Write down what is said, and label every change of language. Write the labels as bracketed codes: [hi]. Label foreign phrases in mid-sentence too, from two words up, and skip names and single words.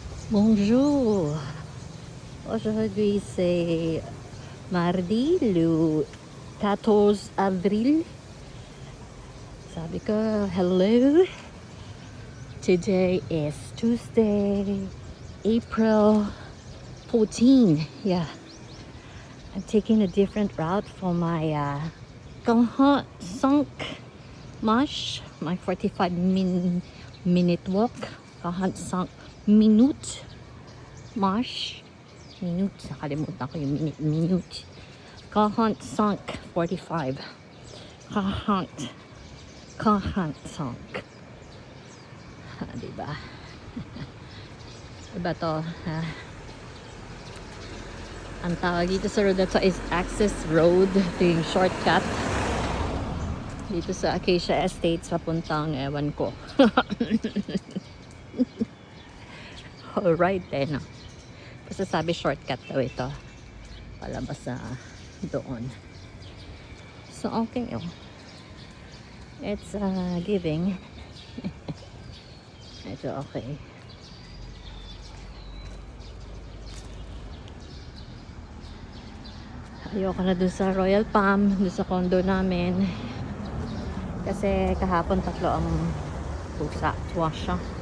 [fr] Bonjour. Aujourd'hui c'est mardi le 14 avril. [tl] Sabi ko, hello. [en] Today is Tuesday, April 14. Yeah. I'm taking a different route for my Canton Cinq Marche, my 45 minute walk. Canton Cinq Minute Marche. Minute, [tl] nakalimutan ko yung minute. Canton Cinq 45. Canton Cinq. Diba? Diba to? Ang tawag dito sa road na to is Access Road. Ito yung shortcut. Dito sa Acacia Estates, papuntang ewan ko. [en] Alright, no? [tl] Basta sabi shortcut daw ito. Palabas na doon. So, okay yun. [en] It's giving. [tl] Medyo okay. Ayoko na dun sa Royal Palm, dun sa condo namin. Kasi kahapon 3 ang pusa. Tuwa siya.